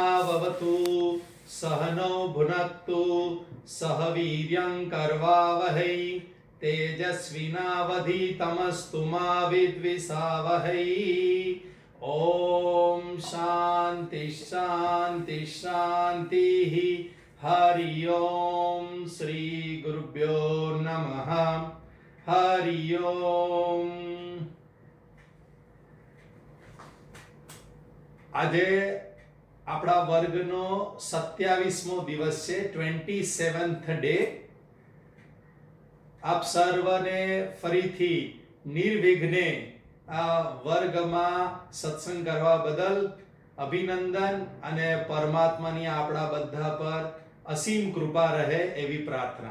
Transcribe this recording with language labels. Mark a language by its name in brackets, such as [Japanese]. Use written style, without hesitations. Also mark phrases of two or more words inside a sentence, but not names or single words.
[Sanskrit] भवतु सहनौ भुनक्तु सह वीर्यं कर्वावहै तेजस्विनावधीतमस्तु मा विद्विषावहै। ओम शांति शांति शांति। हरि ओम श्री गुरुभ्यो नमः। [Gujarati] हरि ओम। આજે આપણા વર્ગનો 27મો દિવસ છે, 27th ડે। આપ સર્વને ફરીથી નિર્વિઘ્ને આ વર્ગમાં સત્સંગ કરવા બદલ અભિનંદન અને પરમાત્માની આપણા બધા પર અસીમ કૃપા રહે એવી પ્રાર્થના।